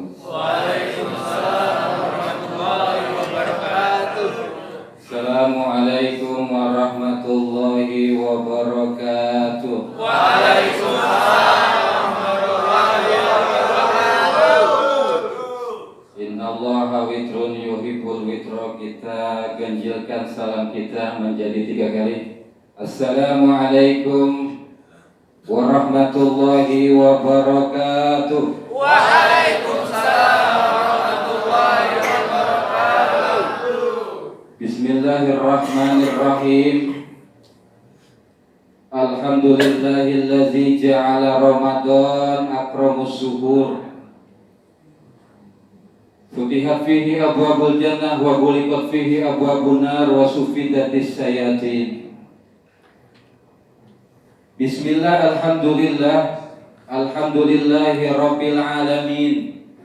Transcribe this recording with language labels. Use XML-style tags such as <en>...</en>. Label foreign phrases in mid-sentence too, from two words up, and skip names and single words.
<ar>وعليكم السلام ورحمة الله وبركاته. السلام عليكم ورحمة الله وبركاته. وعليكم السلام ورحمة الله وبركاته. إن الله وتر يحب الوتر.</ar> <id>Kita ganjilkan salam kita menjadi 3 kali.</id> <ar>السلام عليكم ورحمة الله وبركاته. وعليكم السلام ورحمة الله وبركاته. بسم الله الرحمن الرحيم. الحمد لله الذي جعل رمضان أكرم الشهور. فتحت فيه أبواب الجنة وغلقت فيه أبواب النار وصفدت الشياطين. بسم الله، الحمد لله، الحمد لله رب العالمين.</ar>